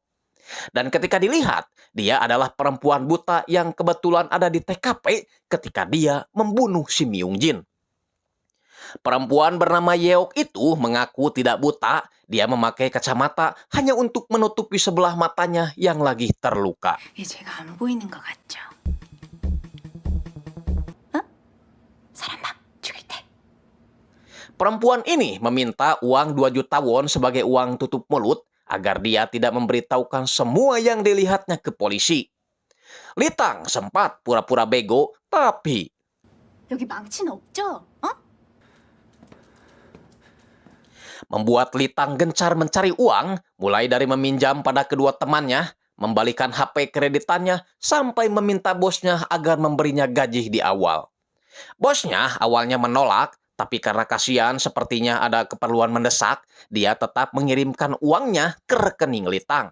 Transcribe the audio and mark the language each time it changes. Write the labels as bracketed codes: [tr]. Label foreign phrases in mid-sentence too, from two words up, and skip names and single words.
[id] Dan ketika dilihat, dia adalah perempuan buta yang kebetulan ada di TKP ketika dia membunuh si Myung Jin. Perempuan bernama Yeok itu mengaku tidak buta, dia memakai kacamata hanya untuk menutupi sebelah matanya yang lagi terluka. [ko] 제가 안 보이는 것 같죠? 어? 사람 막 죽일 때. [id] Perempuan ini meminta uang 2 juta won sebagai uang tutup mulut agar dia tidak memberitahukan semua yang dilihatnya ke polisi. Litang sempat pura-pura bego, tapi [ko] 여기 망치는 없죠? 어? [id] membuat Litang gencar mencari uang, mulai dari meminjam pada kedua temannya, membalikan HP kreditannya, sampai meminta bosnya agar memberinya gaji di awal. Bosnya awalnya menolak, Tapi karena kasihan sepertinya ada keperluan mendesak, dia tetap mengirimkan uangnya ke rekening Litang.